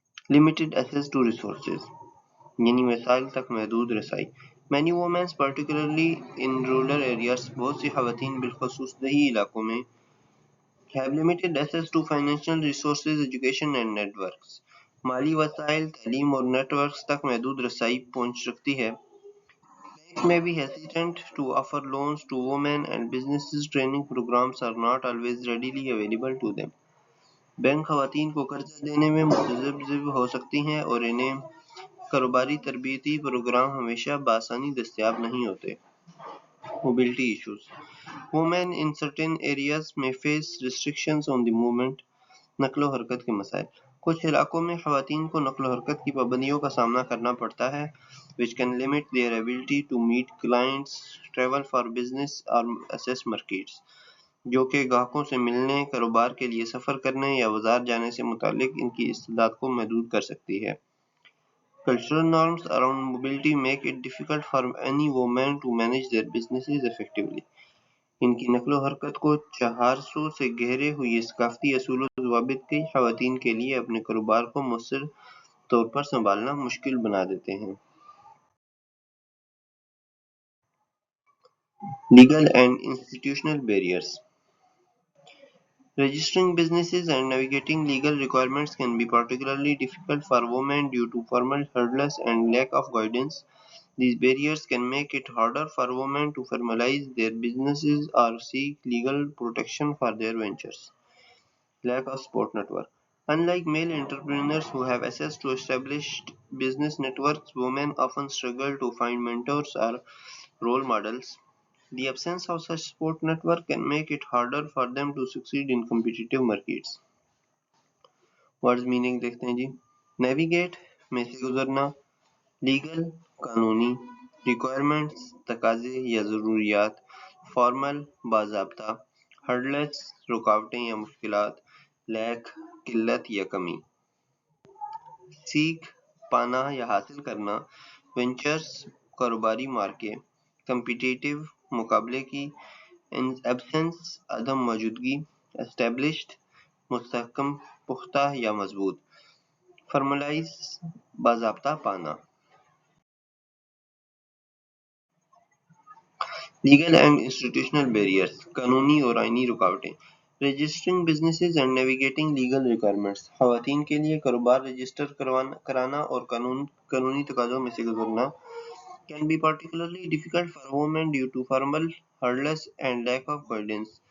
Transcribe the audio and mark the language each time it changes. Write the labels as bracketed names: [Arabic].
[English] Limited access to resources [Urdu] یعنی وسائل تک محدود رسائی. [English] Many women, particularly in rural areas, [Urdu] بہت سی خواتین بالخصوص دیہی علاقوں میں [English] have limited access to financial resources, education and networks. [Urdu] مالی وسائل، تعلیم اور نیٹ ورکس تک محدود رسائی پہنچ رکھتی ہے. [English] Banks may be hesitant to offer loans to women, and businesses training programs are not always readily available to them. [Urdu] Bank خواتین کو قرضہ دینے میں متذبذب ہو سکتی ہیں اور انہیں کاروباری تربیتی پروگرام ہمیشہ بآسانی دستیاب نہیں ہوتے. [English] Mobility issues. Women in certain areas may face restrictions on the movement. [Urdu] نقل و حرکت کے مسائل. کچھ علاقوں میں خواتین کو نقل و حرکت کی پابندیوں کا سامنا کرنا پڑتا ہے [English] which can limit their ability to meet clients, travel for business or access markets، [Urdu] جو کہ گاہکوں سے ملنے، کاروبار کے لیے سفر کرنے یا بازار جانے سے متعلق ان کی استعداد کو محدود کر سکتی ہے۔ [English] Cultural norms around mobility make it difficult for any woman to manage their businesses effectively۔ [Urdu] ان کی نقل و حرکت کو چہارسو سے گہرے ہوئے ثقافتی اصول و ضوابط کئی خواتین کے لیے اپنے کاروبار کو مؤثر طور پر سنبھالنا مشکل بنا دیتے ہیں۔ [English] Legal and institutional barriers. Registering businesses and navigating legal requirements can be particularly difficult for women due to formal hurdles and lack of guidance. These barriers can make it harder for women to formalize their businesses or seek legal protection for their ventures. Lack of support network. Unlike male entrepreneurs who have access to established business networks, women often struggle to find mentors or role models. The absence of such support network can make it harder for them to succeed in competitive markets. Words meaning [Urdu] دیکھتے ہیں جی. Navigate میں سے گزرنا. Legal قانونی. Requirements تقاضے یا ضروریات. Formal باضابطہ. Hurdles رکاوٹیں یا مشکلات. Lack قلت یا کمی. Seek پانا یا حاصل کرنا. Ventures کاروباری مارکے. Competitive مقابلے کی. Absence عدم موجودگی. Established مستحکم پختہ یا مضبوط. Formalize باضابطہ پانا. [English] Legal and institutional barriers [Urdu] قانونی اور آئینی رکاوٹیں. [English] Registering businesses and navigating legal requirements [Urdu] خواتین کے لیے کاروبار رجسٹر کرانا اور قانونی تقاضوں میں سے گزرنا [English] can be particularly difficult for women due to formal hurdles and lack of guidance.